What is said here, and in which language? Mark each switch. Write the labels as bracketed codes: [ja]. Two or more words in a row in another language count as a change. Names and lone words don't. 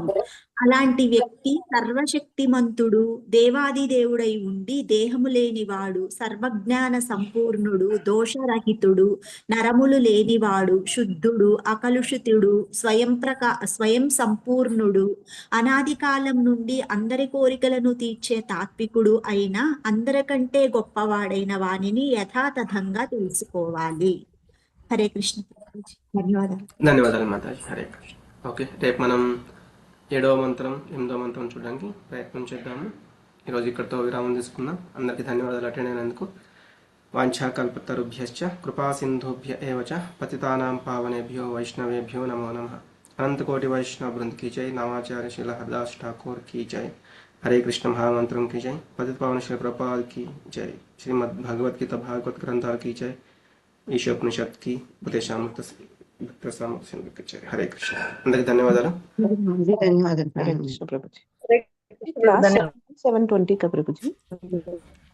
[te] అలాంటి వ్యక్తి సర్వశక్తిమంతుడు, దేవాది దేవుడై ఉండి దేహము లేనివాడు, సర్వజ్ఞాన సంపూర్ణుడు, దోషరహితుడు, నరములు లేనివాడు, శుద్ధుడు, అకలుషితుడు, స్వయం సంపూర్ణుడు, అనాది కాలం నుండి అందరి కోరికలను తీర్చే తాత్వికుడు అయిన, అందరికంటే గొప్పవాడైన వానిని యథాతథంగా తెలుసుకోవాలి. హరే కృష్ణ. ధన్యవాదాలు. ధన్యవాదాలు మాతాజీ. హరే కృష్ణ. ఓకే, రేపు మనం 7వ మంత్రం 8వ మంత్రం చూడడానికి ప్రయత్నం చేద్దాము. ఈరోజు ఇక్కడితో విరామం తీసుకుందాం. అందరికీ ధన్యవాదాలు అటెండ్ అయినందుకు. [sa] వాంఛాకల్పతరుభ్యశ్చ కృపా సింధుభ్య ఏవ చ పతితానాం పావనేభ్యో వైష్ణవేభ్యో నమో నమః. अनंतकोटि वैष्णव वृंद् [hi] की जय. नामाचार्य श्रील हरदास ठाकुर की जय. हरे कृष्ण महामंत्रम की जय. पतित पावन श्री प्रभुपाद की जय. श्रीमद् भगवत गीता भागवत ग्रंथार की जय. [te] ఈశోపనిషత్ की ఉపదేశామృత హరే కృష్ణ. అందరికి ధన్యవాదాలు. హరే కృష్ణ ప్రభుజీ. 7:20 ప్రభుజీ.